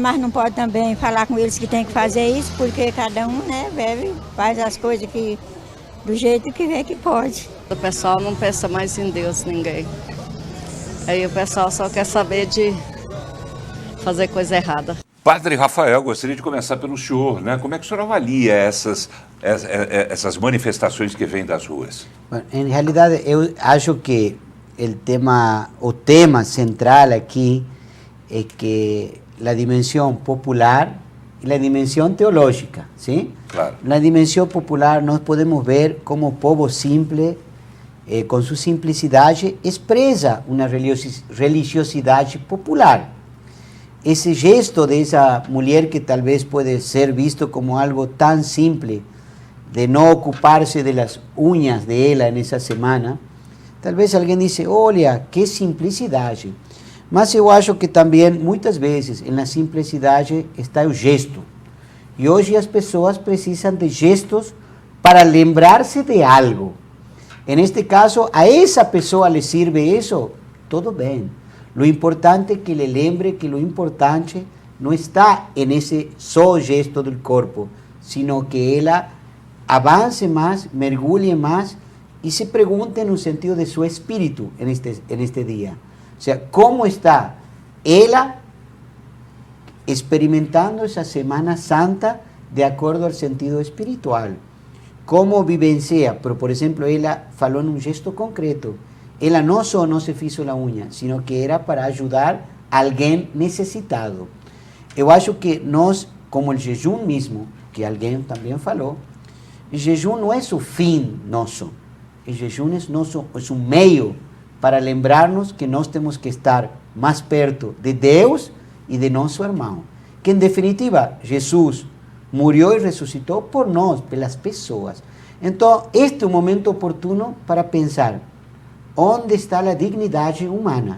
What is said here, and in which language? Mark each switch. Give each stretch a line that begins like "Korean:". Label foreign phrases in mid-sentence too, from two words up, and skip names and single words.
Portuguese: Mas não pode também falar com eles que tem que fazer isso, porque cada um, né, faz as coisas do jeito que vê que pode. O pessoal não pensa mais em Deus, ninguém. Aí o pessoal só quer saber de fazer coisa errada. Padre Rafael, gostaria de começar pelo senhor, né? Como é que o senhor avalia essas manifestações que vêm das ruas?
Spanish: Bueno, en realidad
Portuguese: eu acho que o tema central
Spanish: aquí es que la dimensión popular y la dimensión teológica, ¿sí? Claro. En la dimensión popular
Portuguese: nós podemos ver como povo
Spanish: simple, con su simplicidad, expresa una religiosidad popular. Ese gesto de esa mujer que tal vez puede ser visto como algo tan simple, de no ocuparse de las uñas de ella en esa semana, tal vez alguien dice, olha, qué simplicidad.
Portuguese: Mas eu acho que também, muitas vezes, na simplicidade está o gesto. E hoje as pessoas precisam de gestos para lembrar-se de algo. Neste caso, a essa pessoa lhe sirve isso, tudo bem. O importante é que lhe lembre que o importante não está nesse só gesto do corpo,
Spanish: sino que
Portuguese: ela avance mais, mergulhe mais e se pergunte no sentido de seu espírito neste dia.
Spanish: O sea, ¿cómo está ella experimentando esa Semana Santa de acuerdo al sentido espiritual? ¿Cómo vivencia? Pero, por ejemplo, ella faló en un gesto concreto. Ella no solo no se hizo la uña, sino que era para ayudar a alguien necesitado. Yo
Portuguese: acho que nos,
Spanish: como el jejum mismo, que alguien también faló, el jejum no es un fin nosso. El jejum es un medio para
Portuguese: lembrarnos que nós temos que estar mais perto de Deus e de nosso irmão. Que, em definitiva, Jesus morreu e ressuscitou por nós, pelas pessoas. Então, este é um momento oportuno para pensar onde está a dignidade humana.